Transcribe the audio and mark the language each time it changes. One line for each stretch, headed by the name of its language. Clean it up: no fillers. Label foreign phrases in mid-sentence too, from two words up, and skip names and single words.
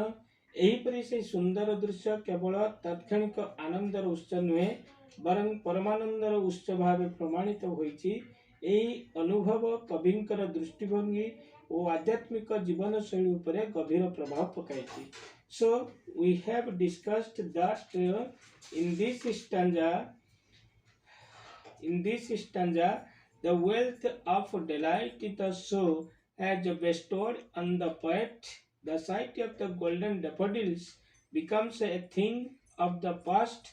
Odia: ଏହିପରି ସେ ସୁନ୍ଦର ଦୃଶ୍ୟ କେବଳ ତାତ୍କ୍ଷଣିକ ଆନନ୍ଦର ଉତ୍ସ ନୁହେ, ବରଂ ପରମାନନ୍ଦର ଉତ୍ସ ଭାବ ପ୍ରମାଣିତ ହୋଇଛି. ଏହି ଅନୁଭବ କବିଙ୍କର ଦୃଷ୍ଟିଭଙ୍ଗୀ ଓ ଆଧ୍ୟାତ୍ମିକ ଜୀବନ ଶୈଳୀ ଉପରେ ଗଭୀର ପ୍ରଭାବ ପକାଉଛି.
English: So we have discussed that in this stanza the wealth of delight the show has bestowed on the poet. The sight of the golden daffodils becomes a thing of the past.